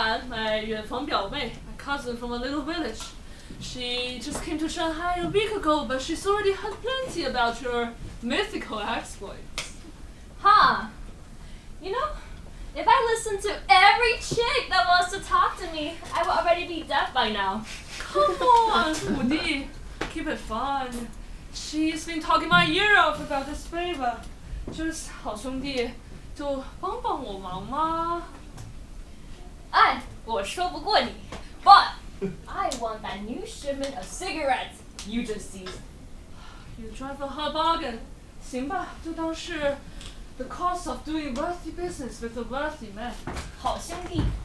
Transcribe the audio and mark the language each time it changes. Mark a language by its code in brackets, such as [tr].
[en] My cousin from a little village. She just came to Shanghai a week ago, but she's already heard plenty about your mythical exploits. Huh. You know, if I listened to every chick that wants to talk to me, I would already be deaf by now. Come on, Wudi. Keep it fun. She's been talking my ear off about this favor. [zh] 就是好兄弟，就帮帮我忙嘛。哎，我说不过你 [en] but I want that new shipment of cigarettes you just seized. You drive a hard bargain. [zh] 行吧，就当是 [en] the cost of doing worthy business with a worthy man. [zh] 好兄弟。